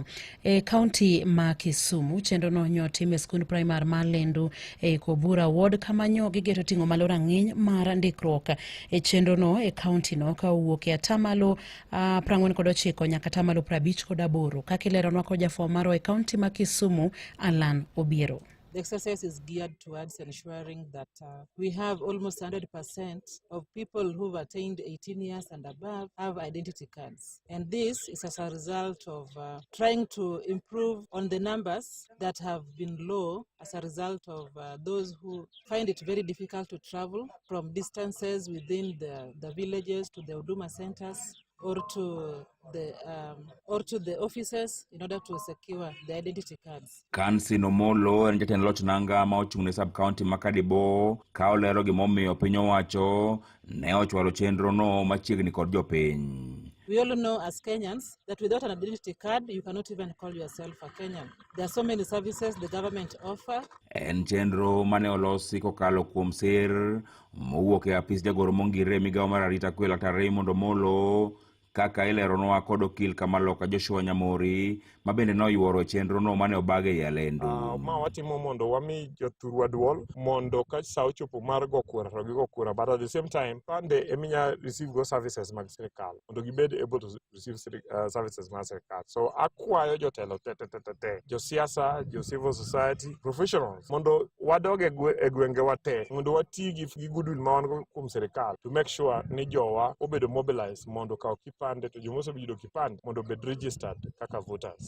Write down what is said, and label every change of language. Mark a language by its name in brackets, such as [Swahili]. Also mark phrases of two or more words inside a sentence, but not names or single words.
[Luo (Kenya and Tanzania)] E kaunti ma Kisumu, chenro no nyo tim e skund primar mar Lendu e Kobura Ward, kama nyo gigeto ting'o malo rang'iny mar ndikruok e chenro no e kaunti no ka owuok e atamalo 49 nyaka atamalo 58, kaka ileronwa kod jafwambo marwa e kaunti ma Kisumu, Alan Obiero. [English] The exercise is geared towards ensuring that we have almost 100% of people who've attained 18 years and above have identity cards. And this is as a result of trying to improve on the numbers that have been low as a result of those who find it very difficult to travel from distances within the villages to the Huduma centers or to the offices in order to secure the identity cards. [Luo (Kenya and Tanzania)] Kansi Nomolo en jatend loch nanga ma ochung'ne sub county Makadibo ka olero gimomiyo piny owacho ne ochwalo chenro no machiegni kod jopiny. [English] We all know as Kenyans that without an identity card, you cannot even call yourself a Kenyan. There are so many services the government offer. [Luo (Kenya and Tanzania)] En chenro mane olosi kokalo kuom sir mowuok e apis jagoro mongire migawo mar arita kwe Dr. Raymond Omolo, kaka ileronwa kod okil Kamaloka Joshua Nyamori ma bende noyuoro chenro no mane obage e Lendu. Ma watimo mondo wami jothurwa duol mondo ka sa ochopo mar go kura to gigo kura, [English] but at the same time [Luo (Kenya and Tanzania)] pande eminya receive go services mag sirikal mondo gibed [English] able to receive services [Luo (Kenya and Tanzania)] mag sirikal. So akwayo jotelo te josiasa, jo [English] civil society professionals [Luo (Kenya and Tanzania)] mondo wadog e gwenge wate mondo wati gi goodwill ma wan kuom sirikal [English] to make sure [Luo (Kenya and Tanzania)] ni jowa obedo mobilized mondo ka kipande to jomoso bido kipande mondo bed registered kaka voters.